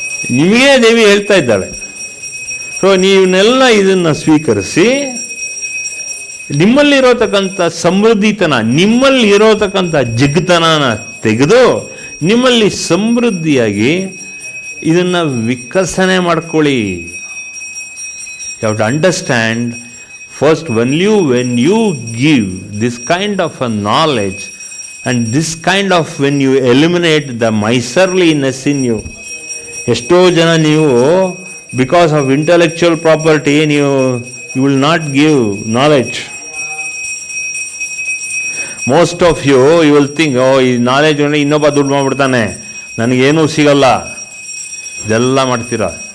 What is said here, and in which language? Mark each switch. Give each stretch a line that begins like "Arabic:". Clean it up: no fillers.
Kannada: ನಿಮಗೇ ದೇವಿ ಹೇಳ್ತಾ ಇದ್ದಾಳೆ. ಸೊ ನೀವನ್ನೆಲ್ಲ ಇದನ್ನು ಸ್ವೀಕರಿಸಿ ನಿಮ್ಮಲ್ಲಿರೋತಕ್ಕಂಥ ಸಮೃದ್ಧಿತನ, ನಿಮ್ಮಲ್ಲಿರೋತಕ್ಕಂಥ ಜಗ್ತನನ ತೆಗೆದು ನಿಮ್ಮಲ್ಲಿ ಸಮೃದ್ಧಿಯಾಗಿ ಇದನ್ನು ವಿಕಸನೆ ಮಾಡ್ಕೊಳ್ಳಿ.
English: You have to understand first when you give this kind of a knowledge and this kind of when you eliminate the miserliness in you.
Kannada: ಎಷ್ಟೋ ಜನ ನೀವು
English: Because of intellectual property you will not give knowledge. Most of you will think,
Kannada: ಈ knowledge ಇನ್ನೊಬ್ಬ ದುಡ್ಡು ಮಾಡಿಬಿಡ್ತಾನೆ, ನನಗೇನೂ ಸಿಗಲ್ಲ, ಇದೆಲ್ಲ ಮಾಡ್ತೀರಾ.